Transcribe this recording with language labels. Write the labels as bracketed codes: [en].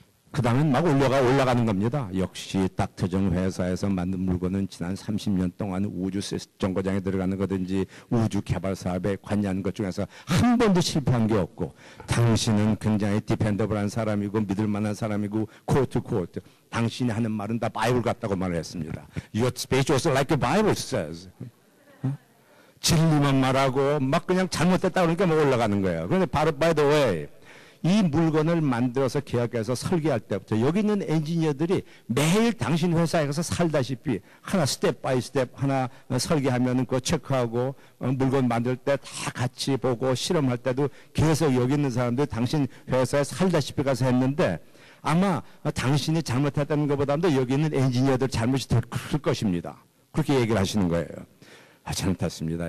[ko] 그 다음엔 막 올라가는 겁니다. 역시 닥터정 회사에서 만든 물건은 지난 30년 동안 우주 정거장에 들어가는 거든지 우주 개발 사업에 관여한 것 중에서 한 번도 실패한 게 없고 당신은 굉장히 디펜더블한 사람이고 믿을 만한 사람이고 코트 당신이 하는 말은 다 바이블 같다고 말을 했습니다. [en] Your speech was like the Bible says. [ko] 진리만 말하고 막 그냥 잘못됐다 그러니까 막 올라가는 거예요. 그런데 바로 [en] by the way [ko] 이 물건을 만들어서 계약해서 설계할 때부터 여기 있는 엔지니어들이 매일 당신 회사에 가서 살다시피 하나 스텝 바이 스텝 하나 설계하면 그거 체크하고 물건 만들 때 다 같이 보고 실험할 때도 계속 여기 있는 사람들이 당신 회사에 살다시피 가서 했는데 아마 당신이 잘못했다는 것보다도 여기 있는 엔지니어들 잘못이 더 클 것입니다. 그렇게 얘기를 하시는 거예요. 잘못했습니다.